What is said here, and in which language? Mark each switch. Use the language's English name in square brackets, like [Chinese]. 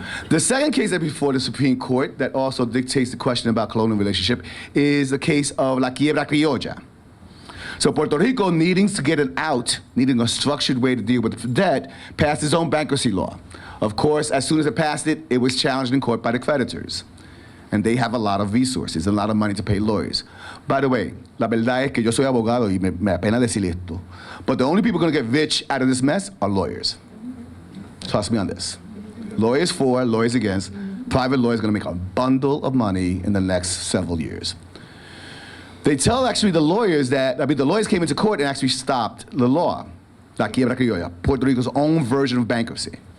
[English] The second case that before the Supreme Court that also dictates the question about colonial relationship is the case of La Quiebra Criolla. So Puerto Rico, needing to get an out, needing a structured way to deal with the debt, passed its own bankruptcy law. Of course, as soon as it passed it, it was challenged in court by the creditors. And they have a lot of resources, a lot of money to pay lawyers. By the way, [Spanish] la verdad es que yo soy abogado y me apena decir esto. [English] But the only people going to get rich out of this mess are lawyers. Trust me on this. Lawyers for, lawyers against. Private lawyers going to make a bundle of money in the next several years. They tell actually the lawyers that, the lawyers came into court and actually stopped the law, La Quiebra Criolla, Puerto Rico's own version of bankruptcy.